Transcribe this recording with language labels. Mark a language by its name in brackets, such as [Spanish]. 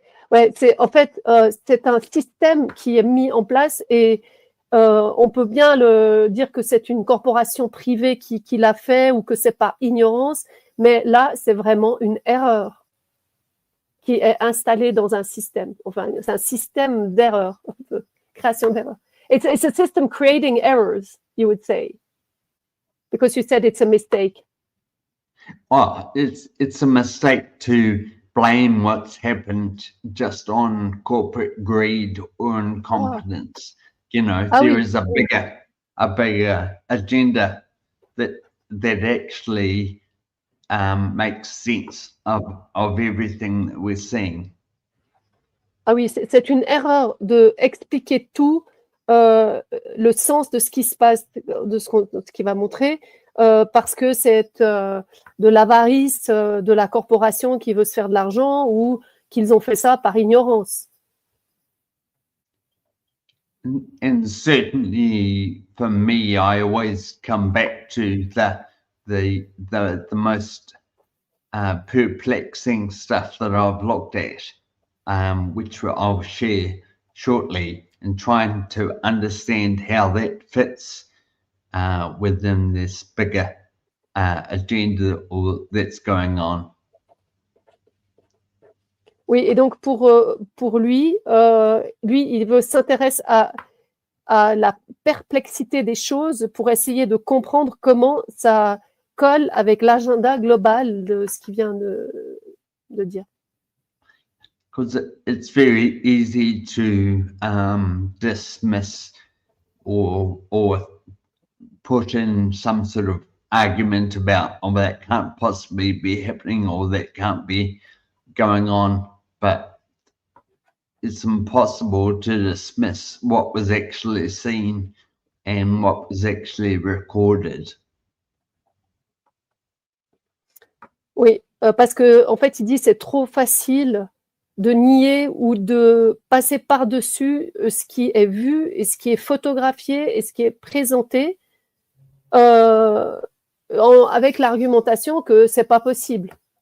[French] Ouais, en fait, c'est un système qui est mis en place et on peut bien dire que c'est une corporation privée qui l'a fait ou que c'est par ignorance, mais là, c'est vraiment une erreur qui est installée dans un système. Enfin, c'est un système d'erreurs, création d'erreurs. [English] It's a system creating errors, you would say. Because you said it's a mistake. Well, it's a mistake to blame what's happened just on corporate greed or incompetence. You know, there is a bigger agenda that actually makes sense of everything that we're seeing. [French] Ah oui, c'est une erreur de expliquer tout. Le sens de ce qui se passe, de ce qu'il va montrer, parce que c'est de l'avarice de la corporation qui veut se faire de l'argent ou qu'ils ont fait ça par ignorance. [English] And certainly for me, I always come back to the the most perplexing stuff that I've looked at, which I'll share shortly, and trying to understand how that fits within this bigger agenda that's going on. [French] Oui, et donc pour lui, il s'intéresse à la perplexité des choses pour essayer de comprendre comment ça colle avec l'agenda global de ce qu'il vient de dire. [English] Because it's very easy to dismiss or put in some sort of argument about, oh, that can't possibly be happening, or that can't be going on, but it's impossible to dismiss what was actually seen and what was actually recorded. [French] Oui, parce que en fait, il dit c'est trop facile de nier ou de passer par-dessus ce qui est vu et ce qui est photographié et ce qui est présenté avec l'argumentation que c'est pas possible.